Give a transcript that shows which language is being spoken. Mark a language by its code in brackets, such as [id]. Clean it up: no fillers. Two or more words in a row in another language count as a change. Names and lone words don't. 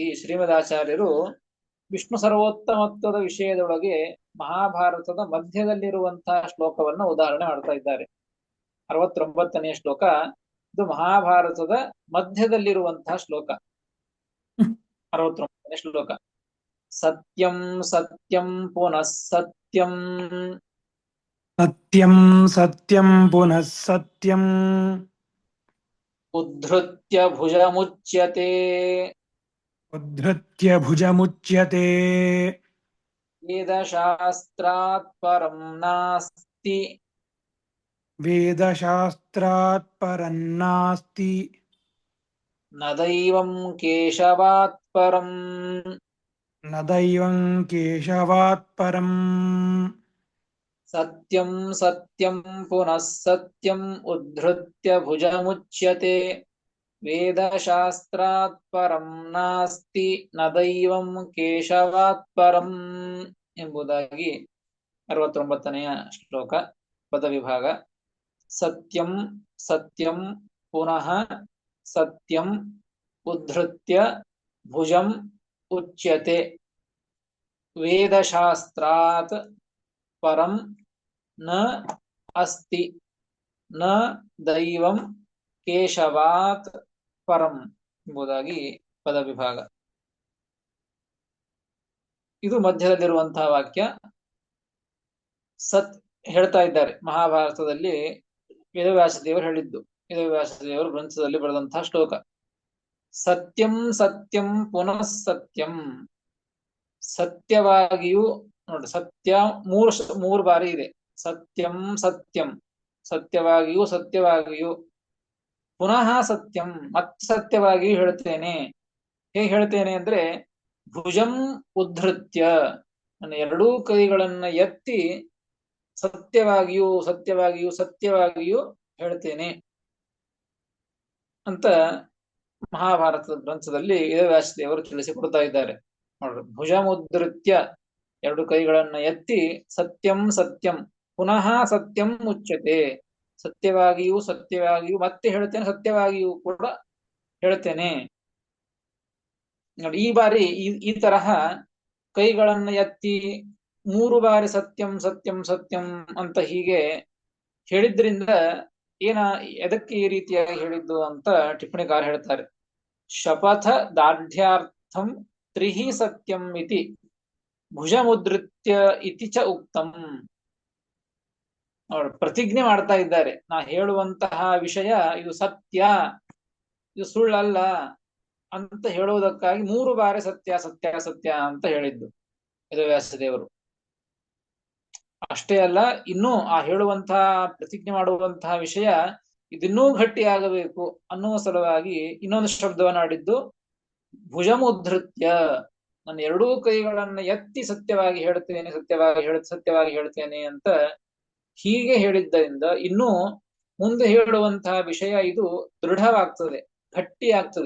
[kn] ಶ್ರೀಮದಾಚಾರ್ಯರು ವಿಷ್ಣು ಸರ್ವೋತ್ತಮತ್ವದ ವಿಷಯದೊಳಗೆ ಮಹಾಭಾರತದ ಮಧ್ಯದಲ್ಲಿರುವಂತಹ ಶ್ಲೋಕವನ್ನ ಉದಾಹರಣೆ ಮಾಡ್ತಾ ಇದ್ದಾರೆ. 69ನೇ ಶ್ಲೋಕ ಇದು ಮಹಾಭಾರತದ ಮಧ್ಯದಲ್ಲಿರುವಂತಹ ಶ್ಲೋಕ. 69ನೇ ಶ್ಲೋಕ. [sa] ಸತ್ಯಂ ಸತ್ಯಂ ಪುನಃ ಸತ್ಯಂ, ಸತ್ಯಂ ಸತ್ಯಂ ಪುನಃ ಸತ್ಯಂ, ಉದ್ಧೃತ್ಯ ಭುಜಮುಚ್ಯತೆ, ಉದ್ಧೃತ್ಯ ಭುಜಮುಚ್ಯತೆ, ವೇದಶಾಸ್ತ್ರಾತ್ ಪರಂ ನಾಸ್ತಿ, ವೇದಶಾಸ್ತ್ರಾತ್ ಪರಂ ನಾಸ್ತಿ, ನ ದೈವಂ ಕೇಶವಾತ್ ಪರಂ, ನ ದೈವಂ ಕೇಶವಾತ್ ಪರಂ, ಸತ್ಯಂ ಸತ್ಯಂ ಪುನಃ ಸತ್ಯಂ ಉದ್ಧೃತ್ಯ ಭುಜಮುಚ್ಯತೆ, ವೇದಶಾಸ್ತ್ರಾತ್ ಪರಂ ನಾಸ್ತಿ ನ ದೈವಂ ಕೇಶವಾತ್ ಪರಂ [kn] ಎಂಬುದಾಗಿ 69ನೆಯ ಶ್ಲೋಕ ಪದವಿಭಾಗ. [sa] ಸತ್ಯಂ ಸತ್ಯಂ ಪುನಃ ಸತ್ಯಂ ಉದ್ಧೃತ್ಯ ಭುಜಂ ಉಚ್ಯತೆ ವೇದಶಾಸ್ತ್ರಾತ್ ಪರಂ ನ ಅಸ್ತಿ ನ ದೈವಂ ಕೇಶವಾತ್ ಪರಂ [kn] ಎಂಬುದಾಗಿ ಪದವಿಭಾಗ. ಇದು ಮಧ್ಯದಲ್ಲಿರುವಂತಹ ವಾಕ್ಯ. ಸತ್ ಹೇಳ್ತಾ ಇದ್ದಾರೆ ಮಹಾಭಾರತದಲ್ಲಿ ವೇದವ್ಯಾಸ ದೇವರು ಹೇಳಿದ್ದು, ವೇದವ್ಯಾಸ ದೇವರು ಗ್ರಂಥದಲ್ಲಿ ಬರೆದಂತಹ ಶ್ಲೋಕ. [sa] ಸತ್ಯಂ ಸತ್ಯಂ ಪುನಃ ಸತ್ಯಂ, [kn] ಸತ್ಯವಾಗಿಯೂ ನೋಡಿ ಸತ್ಯ ಮೂರು ಬಾರಿ ಇದೆ. [sa] ಸತ್ಯಂ ಸತ್ಯಂ, [kn] ಸತ್ಯವಾಗಿಯೂ ಸತ್ಯವಾಗಿಯೂ, [sa] ಪುನಃ ಸತ್ಯಂ [kn] ಮತ್ತೆ ಸತ್ಯವಾಗಿಯೂ ಹೇಳ್ತೇನೆ. ಹೇಗೆ ಹೇಳ್ತೇನೆ ಅಂದ್ರೆ [sa] ಭುಜಂ ಉದ್ಧೃತ್ಯ, [kn] ನನ್ನ ಎರಡೂ ಕೈಗಳನ್ನ ಎತ್ತಿ ಸತ್ಯವಾಗಿಯೂ ಸತ್ಯವಾಗಿಯೂ ಸತ್ಯವಾಗಿಯೂ ಹೇಳ್ತೇನೆ ಅಂತ ಮಹಾಭಾರತದ ಗ್ರಂಥದಲ್ಲಿ ವೇದವ್ಯಾಸ ದೇವರು ತಿಳಿಸಿಕೊಡ್ತಾ ಇದ್ದಾರೆ. [sa] ನೋಡ್ರಿ, ಭುಜಮುದ್ಧೃತ್ಯ [kn] ಎರಡು ಕೈಗಳನ್ನ ಎತ್ತಿ [sa] ಸತ್ಯಂ ಸತ್ಯಂ ಪುನಃ ಸತ್ಯಂ ಮುಚ್ಯತೆ, [kn] ಸತ್ಯವಾಗಿಯೂ ಸತ್ಯವಾಗಿಯೂ ಮತ್ತೆ ಹೇಳ್ತೇನೆ, ಸತ್ಯವಾಗಿಯೂ ಕೂಡ ಹೇಳ್ತೇನೆ. ನೋಡಿ, ಈ ಬಾರಿ ಈ ತರಹ ಕೈಗಳನ್ನ ಎತ್ತಿ 3 ಬಾರಿ [sa] ಸತ್ಯಂ ಸತ್ಯಂ ಸತ್ಯಂ [kn] ಅಂತ ಹೀಗೆ ಹೇಳಿದ್ರಿಂದ ಎದಕ್ಕೆ ಈ ರೀತಿಯಾಗಿ ಹೇಳಿದ್ದು ಅಂತ ಟಿಪ್ಪಣಿಕಾರ ಹೇಳ್ತಾರೆ. [sa] ಶಪಥ ದಾರ್ಢ್ಯಾರ್ಥಂ ತ್ರಿಹಿ ಸತ್ಯಂ ಇತಿ ಭುಜಮುದ್ಧೃತ್ಯ ಇತಿ ಚ ಉಕ್ತಂ. [kn] ಅವರು ಪ್ರತಿಜ್ಞೆ ಮಾಡ್ತಾ ಇದ್ದಾರೆ, ನಾ ಹೇಳುವಂತಹ ವಿಷಯ ಇದು ಸತ್ಯ, ಇದು ಸುಳ್ಳಲ್ಲ ಅಂತ ಹೇಳುವುದಕ್ಕಾಗಿ 3 ಬಾರಿ ಸತ್ಯ ಸತ್ಯ ಸತ್ಯ ಅಂತ ಹೇಳಿದ್ದು ವೇದವ್ಯಾಸ ದೇವರು. ಅಷ್ಟೇ ಅಲ್ಲ, ಇನ್ನೂ ಆ ಹೇಳುವಂತಹ ಪ್ರತಿಜ್ಞೆ ಮಾಡುವಂತಹ ವಿಷಯ ಇದಿನ್ನೂ ಗಟ್ಟಿಯಾಗಬೇಕು ಅನ್ನುವ ಸಲುವಾಗಿ ಇನ್ನೊಂದು ಶಬ್ದವನ್ನು ಆಡಿದ್ದು, ಭುಜಮುದ್ಧೃತ್ಯ, ನನ್ನ ಎರಡೂ ಕೈಗಳನ್ನ ಎತ್ತಿ ಸತ್ಯವಾಗಿ ಹೇಳ್ತೇನೆ ಸತ್ಯವಾಗಿ ಹೇಳ್ತೇನೆ ಅಂತ ಹೀಗೆ ಹೇಳಿದ್ದರಿಂದ ಇನ್ನೂ ಮುಂದೆ ಹೇಳುವಂತಹ ವಿಷಯ ಇದು ದೃಢವಾಗ್ತದೆ, ಗಟ್ಟಿ ಆಗ್ತದೆ.